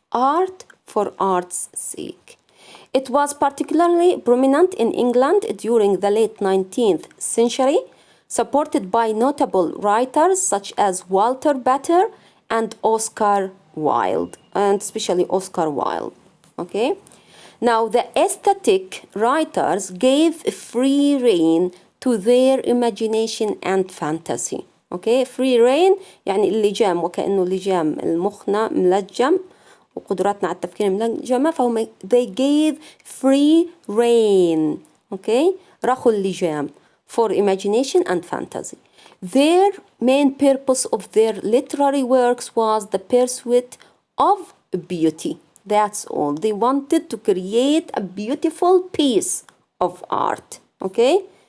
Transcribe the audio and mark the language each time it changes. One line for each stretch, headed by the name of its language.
English: Art for art's sake. It was particularly prominent in England during the late 19th century, supported by notable writers such as Walter Pater and Oscar Wilde, and especially Oscar Wilde. Okay? Now, the aesthetic writers gave free rein to their imagination and fantasy. Okay? Free rein
Arabic: يعني اللجام، وكأنه لجام المخنا ملجم وقدراتنا على التفكير ملجمة، فهم
English: they gave free rein. Okay?
Arabic: رخوا اللجام
English: for imagination and fantasy. Their main purpose of their literary works was the pursuit of beauty. That's all. They wanted to create a beautiful piece of art. Okay?